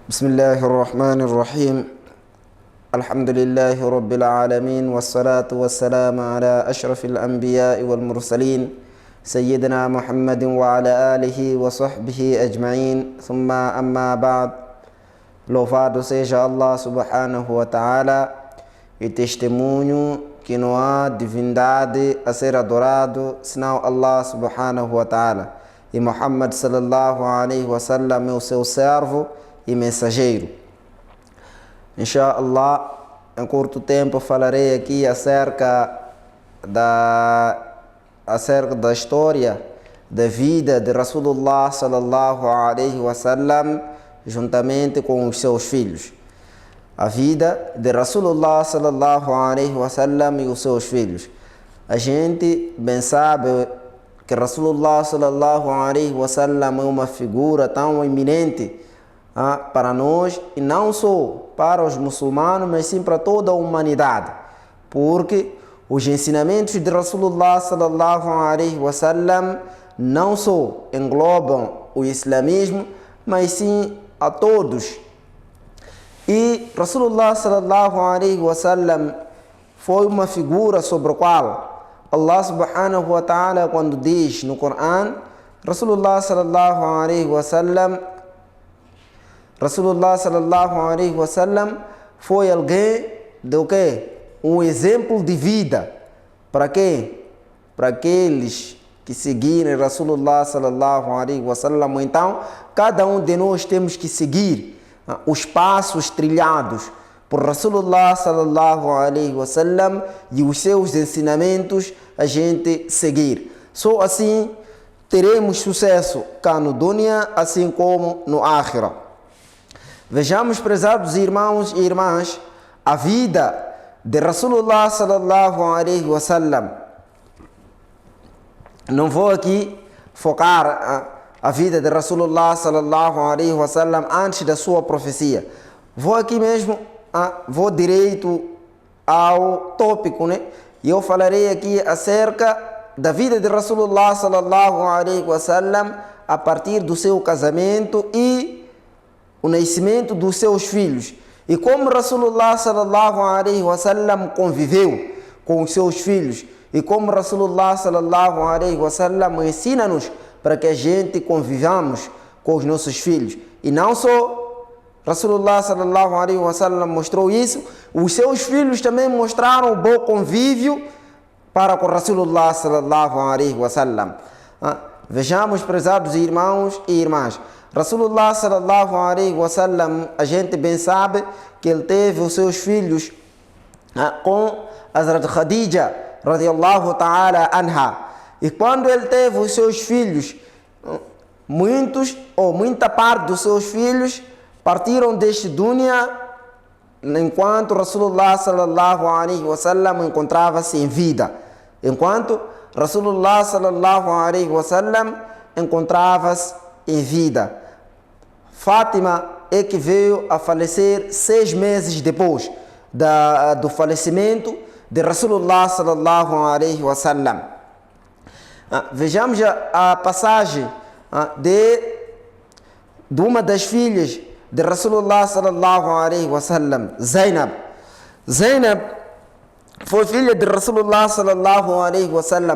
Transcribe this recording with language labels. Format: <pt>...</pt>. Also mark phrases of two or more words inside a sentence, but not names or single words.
<ar>بسم الله الرحمن الرحيم. الحمد لله رب العالمين والصلاة والسلام على أشرف الأنبياء والمرسلين سيدنا محمد وعلى آله وصحبه أجمعين. ثم أما بعد.</ar> <pt>Louvado seja Allah</pt> <ar>سبحانه وتعالى,</ar> <pt>e testemunho que não há divindade a ser adorado senão Allah</pt> <ar>سبحانه وتعالى,</ar> <pt>e Muhammad</pt> <ar>صلى الله عليه وسلم</ar> <pt>é o seu servo e mensageiro. Inshallah, em curto tempo falarei aqui acerca da história da vida de Rasulullah</pt> <ar>صلى الله عليه وسلم</ar> <pt>juntamente com os seus filhos. A vida de Rasulullah</pt> <ar>صلى الله عليه وسلم</ar> <pt>e os seus filhos. A gente bem sabe que Rasulullah</pt> <ar>صلى الله عليه وسلم</ar> <pt>é uma figura tão eminente para nós, e não só para os muçulmanos, mas sim para toda a humanidade, porque os ensinamentos de Rasulullah</pt> <ar>صلى الله عليه وسلم</ar> <pt>não só englobam o islamismo, mas sim a todos. E Rasulullah</pt> <ar>صلى الله عليه وسلم</ar> <pt>foi uma figura sobre a qual Allah</pt> <ar>سبحانه وتعالى,</ar> <pt>quando diz no Coran, Rasulullah</pt> <ar>صلى الله عليه وسلم</ar> <pt>foi alguém do quê? Um exemplo de vida. Para quê? Para aqueles que seguirem Rasulullah</pt> <ar>صلى الله عليه وسلم.</ar> <pt>Então, cada um de nós temos que seguir os passos trilhados por Rasulullah</pt> <ar>صلى الله عليه وسلم</ar> <pt>e os seus ensinamentos a gente seguir. Só assim teremos sucesso cá no dunya, assim como no akhirah. Vejamos, prezados irmãos e irmãs, a vida de Rasulullah</pt> <ar>صلى الله عليه وسلم.</ar> <pt>Não vou aqui focar a vida de Rasulullah</pt> <ar>صلى الله عليه وسلم</ar> <pt>antes da sua profecia. Vou aqui mesmo, vou direito ao tópico, né? E eu falarei aqui acerca da vida de Rasulullah</pt> <ar>صلى الله عليه وسلم</ar> <pt>a partir do seu casamento e o nascimento dos seus filhos. E como Rasulullah</pt> <ar>صلى الله عليه وسلم</ar> <pt>conviveu com os seus filhos. E como Rasulullah</pt> <ar>صلى الله عليه وسلم</ar> <pt>ensina-nos para que a gente convivamos com os nossos filhos. E não só Rasulullah</pt> <ar>صلى الله عليه وسلم</ar> <pt>mostrou isso, os seus filhos também mostraram o bom convívio para com Rasulullah</pt> <ar>صلى الله عليه وسلم.</ar> <pt>Vejamos, prezados irmãos e irmãs, Rasulullah</pt> <ar>صلى الله عليه وسلم,</ar> <pt>a gente bem sabe que ele teve os seus filhos com Hazrat Khadija</pt> <ar>رضي الله تعالى عنها.</ar> <pt>E quando ele teve os seus filhos, muita parte dos seus filhos partiram deste dunya, enquanto Rasulullah</pt> <ar>صلى الله عليه وسلم</ar> <pt>encontrava-se em vida. Enquanto Rasulullah</pt> <ar>صلى الله عليه وسلم</ar> <pt>encontrava-se em vida. Fátima é que veio a falecer 6 meses depois do falecimento de Rasulullah</pt> <ar>صلى الله عليه وسلم.</ar> <pt>Vejamos a passagem de uma das filhas de Rasulullah</pt> <ar>صلى الله عليه وسلم,</ar> <pt>Zainab. Zainab foi filha de Rasulullah</pt> <ar>صلى الله عليه وسلم.</ar>